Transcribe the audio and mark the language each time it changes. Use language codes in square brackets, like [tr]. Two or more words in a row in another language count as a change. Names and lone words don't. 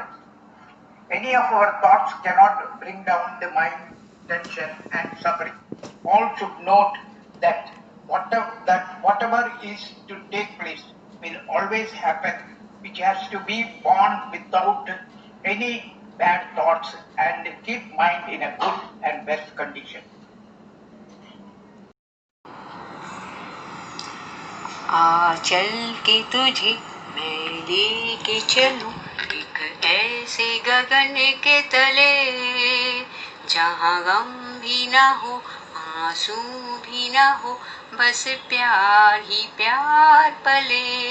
[en] Any of our thoughts cannot bring down the mind, tension and suffering. All should note that whatever is to take place will always happen, which has to be born without any bad thoughts and keep mind in a good and best condition. [hi] चल के तुझे मैं लेके चलूं एक ऐसे गगन के तले जहाँ गम भी ना हो आंसू भी ना हो बस प्यार ही प्यार पले